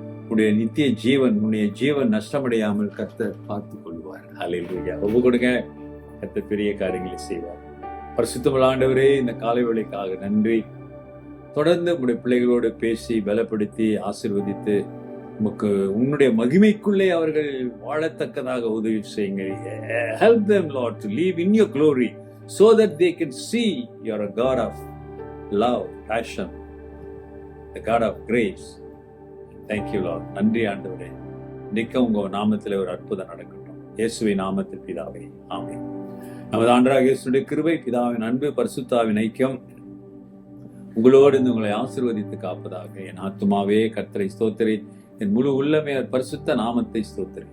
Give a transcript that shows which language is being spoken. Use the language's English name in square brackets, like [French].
[Tamil] உன்னுடைய நித்திய ஜீவன், உன்னுடைய ஜீவன் நஷ்டமடையாமல் கர்த்தர் பார்த்துக் கொள்வார். ஹல்லேலூயா. ஒப்பு கொடுங்க. கர்த்தர் பெரிய காரியங்களை செய்வார். பரிசுத்தமுள்ள ஆண்டவரே, இந்த காலை வேளைக்காக நன்றி. தொடர்ந்து உங்களுடைய பிள்ளைகளோடு பேசி பலப்படுத்தி ஆசீர்வதித்து உன்னுடைய மகிமைக்குள்ளே அவர்கள் வாழத்தக்கதாக உதவி செய்யுங்க. [English] Help them, Lord, to live in your glory so that they can see you are a God of love, passion, the God of grace. Thank you, Lord. [Tamil] நன்றி ஆண்டவரே. இன்னைக்கு உங்க நாமத்திலே ஒரு அற்புதம் நடக்கட்டும். இயேசுவின் நாமத்தில் பிதாவே, ஆமென். நமது ஆண்டவராகிய இயேசுவின் கிருபை, பிதாவின் அன்பு, பரிசுத்தாவின் ஐக்கியம் உங்களோடு இருந்து உங்களை ஆசீர்வதித்து காப்பதாக. என் ஆத்துமாவே கர்த்தரை ஸ்தோத்திரி, என் முழு உள்ளமே பரிசுத்த நாமத்தை ஸ்தோத்திரி.